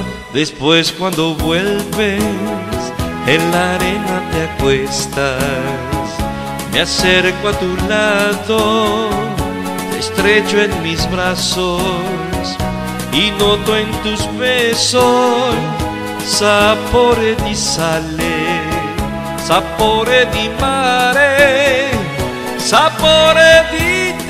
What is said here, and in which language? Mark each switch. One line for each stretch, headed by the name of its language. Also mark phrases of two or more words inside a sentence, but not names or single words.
Spanish: Después, cuando vuelves, en la arena te acuestas. Me acerco a tu lado, te estrecho en mis brazos y noto en tus besos
Italian: sapore di sale, sapore di mare, sapore di